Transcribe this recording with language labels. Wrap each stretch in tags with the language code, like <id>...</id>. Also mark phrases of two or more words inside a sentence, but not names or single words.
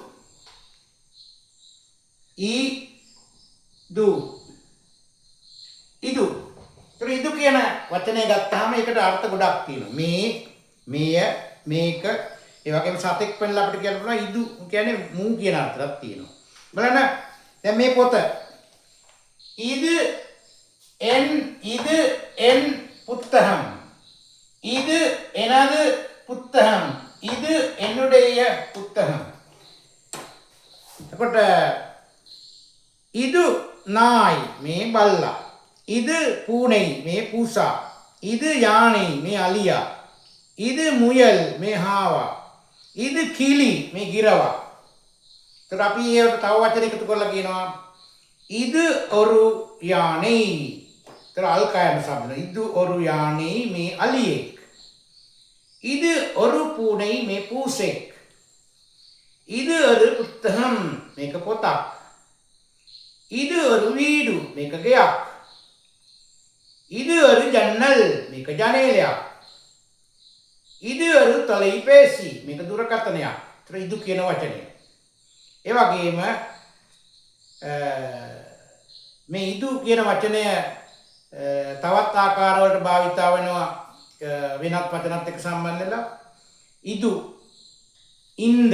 <si>ඉදු. ඉදු. ඒතර ඉදු කියන වචනය ගත්තාම ඒකට අර්ථ ගොඩක් තියෙනවා. මේ, මෙය, මේක, ඒ වගේම සතෙක් පෙන්නලා අපිට කියන්න පුළුවන් ඉදු කියන්නේ මූ කියන අර්ථයක් තියෙනවා. බලන්න දැන් මේ පොත</si> <ta>இது என் புத்தகம். இது எனது புத்தகம். இது என்னுடைய புத்தகம். එතකොට இது நாய்</ta> <si>මේ බල්ලා.</si> <ta>இது பூனை</ta> <si>මේ පූසා.</si> <ta>இது யானை</ta> <si>මේ අලියා.</si> <ta>இது முயல்</ta> <si>මේ හාවා.</si> <ta>இது කිලි</ta> <si>මේ ගිරවා. එතකොට අපි ඒකට තව වචන එකතු කරලා කියනවා</si> <ta>இது ஒரு யானை.</ta> <si>එතකොට අල්කායන શબ્ද.</si> <ta>இது ஒரு யானை</ta> <si>මේ අලියෙක්.</si> <ta>இது ஒரு பூனை</ta> <si>මේ පූසෙක්.</si> <ta>இது ஒரு புத்தகம்</ta> <si>මේක පොතක්.</si> <ta>இது ஒரு வீடு</ta> <si>මේක ගෙයක්.</si> <ta>இது ஒரு ஜன்னல்</ta> <si>මේක ජනේලයක්.</si> <ta>இது ஒரு தொலைபேசி</ta> <si>මේක දුරකථනයක්. ඒතර ඉදු කියන වචනය. ඒ වගේම මේ ඉදු කියන වචනය තවත් ආකාරවලට භාවිතා වෙනවා වෙනත් වචනත් එක්ක සම්බන්ධ වෙලා. ඉදු, ඉන්ද.</si>